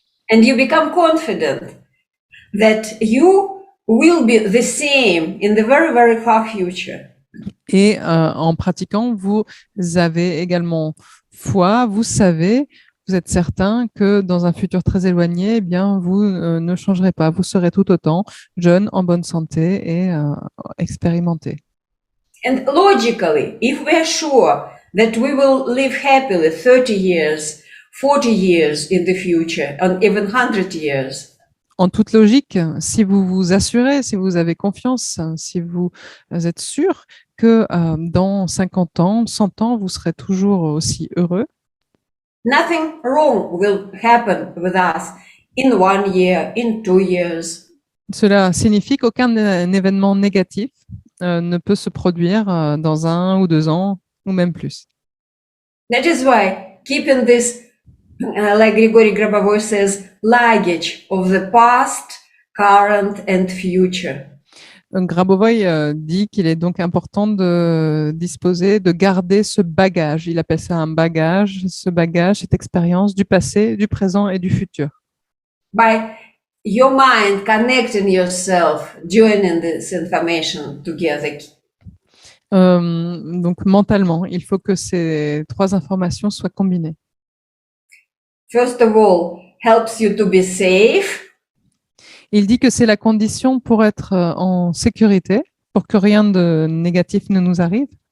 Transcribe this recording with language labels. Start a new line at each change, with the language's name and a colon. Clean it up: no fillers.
English: And you become confident that you will be the same in the very, very far future.
French: Et en pratiquant, vous avez également foi, vous savez, vous êtes certain que dans un futur très éloigné, eh bien, vous ne changerez pas, vous serez tout autant jeune, en bonne santé et expérimenté.
English: And logically, if we are sure that we will live happily 30 years, 40 years in the future, and even 100 years,
French: En toute logique, si vous vous assurez, si vous avez confiance, si vous êtes sûr que dans 50 ans, 100 ans, vous serez toujours aussi heureux,
English: nothing wrong will happen with us in 1 year, in 2 years.
French: cela signifie qu'aucun événement négatif ne peut se produire dans 1 ou 2 ans, ou même plus.
English: That is why keeping this, like Grigory Grabovoy says, luggage of the past, current and future.
French: Grabovoy dit qu'il est donc important de garder ce bagage. Il appelle ça un bagage, cette expérience du passé, du présent et du futur.
English: By your mind connecting yourself, joining this information together.
French: Donc mentalement, il faut que ces 3 informations soient combinées.
English: First of all, helps you to be safe.
French: Il dit que c'est la condition pour être en sécurité, pour que rien de négatif ne nous arrive.